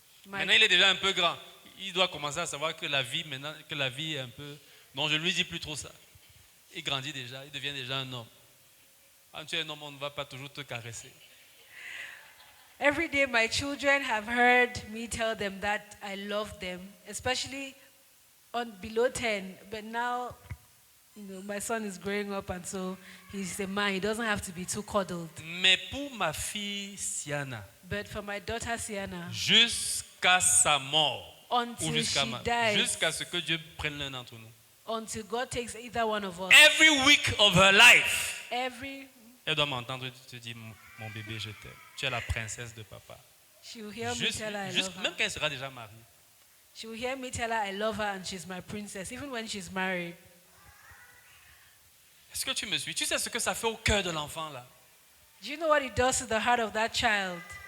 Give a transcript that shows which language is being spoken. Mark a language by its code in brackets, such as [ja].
[fr] Maintenant, il est déjà un peu grand. Il doit commencer à savoir que la vie est un peu... Non, je ne lui dis plus trop ça. Il grandit déjà, il devient déjà un homme. Quand tu es un homme, on ne va pas toujours te caresser. [en] Every day, my children have heard me tell them that I love them, especially on below 10. But now, my son is growing up, and so he's a man. He doesn't have to be too coddled. [fr] Mais pour ma fille Siana, [en] But for my daughter Sienna, [fr] jusqu'à sa mort, ou [en] until [fr] jusqu'à [en] she dies, [fr] jusqu'à ce que Dieu prenne l'un d'entre nous. [en] until God takes either one of us, Every week of her life, [fr] elle doit m'entendre te dire mon bébé, je t'aime. Tu es la princesse de papa. [en] she will hear me tell her I love [fr] Même [en] her. [fr] quand elle sera déjà mariée. [en] She will hear me tell her I love her and she's my princess, even when she's married. [fr] Est-ce que tu me suis? Tu sais ce que ça fait au cœur de l'enfant là? [en] Do you know what it does to the heart of that child?